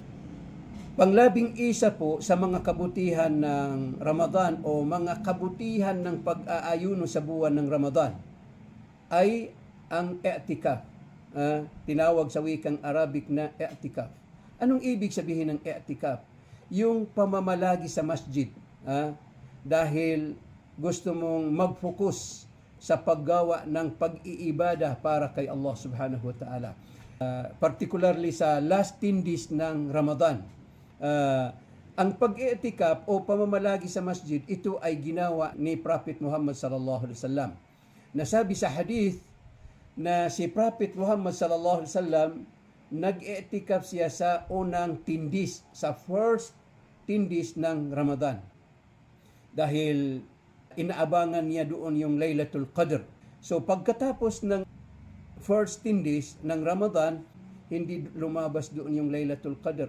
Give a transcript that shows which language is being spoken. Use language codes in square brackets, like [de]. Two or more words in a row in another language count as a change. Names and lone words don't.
[tl] Panglabing isa po sa mga kabutihan ng Ramadan o mga kabutihan ng pag-aayuno sa buwan ng Ramadan ay ang i'tikaf. Tinawag sa wikang Arabic na i'tikaf. Anong ibig sabihin ng i'tikaf? Yung pamamalagi sa masjid. Dahil gusto mong mag-focus sa paggawa ng pag-iibada para kay Allah [ar] سبحانه وتعالى. [tl] Particularly sa [en] last 10 days [tl] ng Ramadan. Ang pag-i'tikaf o pamamalagi sa masjid, ito ay ginawa ni Prophet Muhammad [ar] صلى الله عليه وسلم. [tl] Nasabi sa hadith na si Prophet Muhammad [ar] صلى الله عليه وسلم [tl] nag-i'tikaf siya sa unang [en] 10 days, [tl] sa [en] first 10 days [tl] ng Ramadan. Dahil inaabangan niya doon yung Laylatul Qadr. So pagkatapos ng [en] first 10 days [tl] ng Ramadan, hindi lumabas doon yung Laylatul Qadr.